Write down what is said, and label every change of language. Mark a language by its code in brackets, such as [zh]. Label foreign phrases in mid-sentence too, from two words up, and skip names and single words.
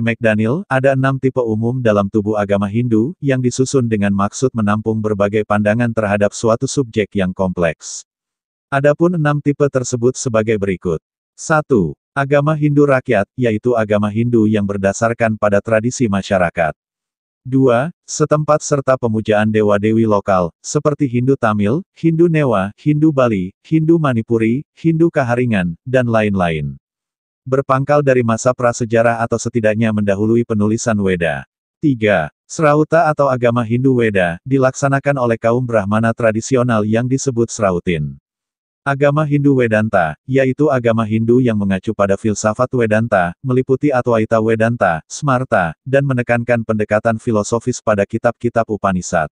[id] McDaniel, ada 6 tipe umum dalam tubuh agama Hindu, yang disusun dengan maksud menampung berbagai pandangan terhadap suatu subjek yang kompleks. Adapun 6 tipe tersebut sebagai berikut. 1. Agama Hindu rakyat, yaitu agama Hindu yang berdasarkan pada tradisi masyarakat. 2. Setempat serta pemujaan dewa-dewi lokal, seperti Hindu Tamil, Hindu Newa, Hindu Bali, Hindu Manipuri, Hindu Kaharingan, dan lain-lain. Berpangkal dari masa prasejarah atau setidaknya mendahului penulisan Weda. 3. Srauta atau agama Hindu Weda, dilaksanakan oleh kaum Brahmana tradisional yang disebut Srautin. Agama Hindu Vedanta, yaitu agama Hindu yang mengacu pada filsafat Vedanta, meliputi Advaita Vedanta, Smarta, dan menekankan pendekatan filosofis pada kitab-kitab Upanishad.